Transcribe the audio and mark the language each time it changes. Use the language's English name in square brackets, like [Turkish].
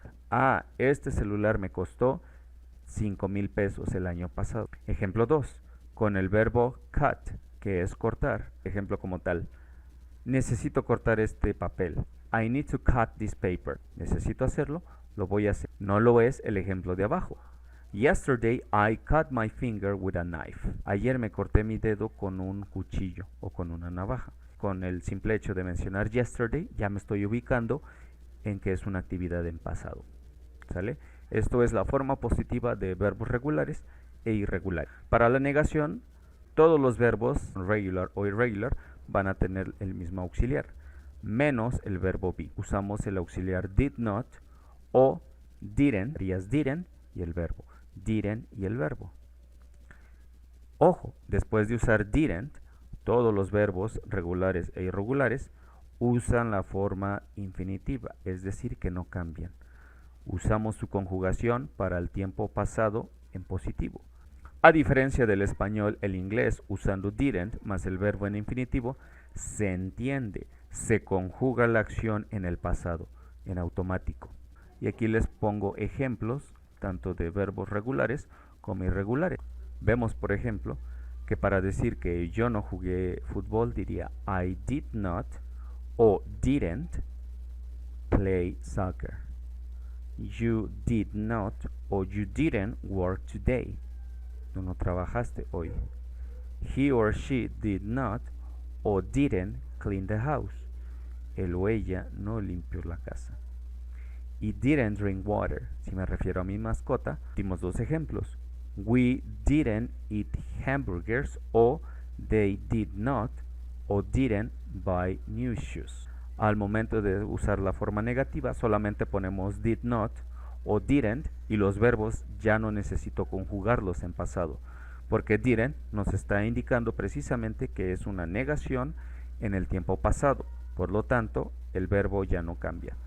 [Spanish] Ah, este celular me costó 5,000 pesos el año pasado. Ejemplo 2, con el verbo cut, que es cortar. Ejemplo como tal, necesito cortar este papel. [English] I need to cut this paper. [Spanish] Necesito hacerlo, lo voy a hacer. No lo es el ejemplo de abajo. [English] Yesterday I cut my finger with a knife. [Spanish] Ayer me corté mi dedo con un cuchillo o con una navaja. Con el simple hecho de mencionar yesterday ya me estoy ubicando en que es una actividad en pasado. ¿Sale? Esto es la forma positiva de verbos regulares e irregulares. Para la negación, todos los verbos regular o irregular van a tener el mismo auxiliar, menos el verbo be. Usamos el auxiliar [English] did not o didn't, [Spanish] didn't y el verbo. Didn't y el verbo. Ojo, después de usar didn't, todos los verbos regulares e irregulares usan la forma infinitiva, es decir, que no cambian. Usamos su conjugación para el tiempo pasado en positivo. A diferencia del español, el inglés, usando didn't más el verbo en infinitivo, se entiende, se conjuga la acción en el pasado, en automático. Y aquí les pongo ejemplos tanto de verbos regulares como irregulares. Vemos, por ejemplo, que para decir que yo no jugué fútbol diría [English] I did not [Spanish] o [English] didn't play soccer. You did not o you didn't work today. [Spanish] Tú no trabajaste hoy. [English] He or she did not o didn't clean the house. [Spanish] Él o ella no limpió la casa. y [English] didn't drink water. [Spanish] Si me refiero a mi mascota, dimos dos ejemplos. [English] We didn't eat hamburgers o they did not o didn't buy new shoes. [Spanish] Al momento de usar la forma negativa solamente ponemos did not o didn't y los verbos ya no necesito conjugarlos en pasado, porque didn't nos está indicando precisamente que es una negación en el tiempo pasado. Por lo tanto, el verbo ya no cambia.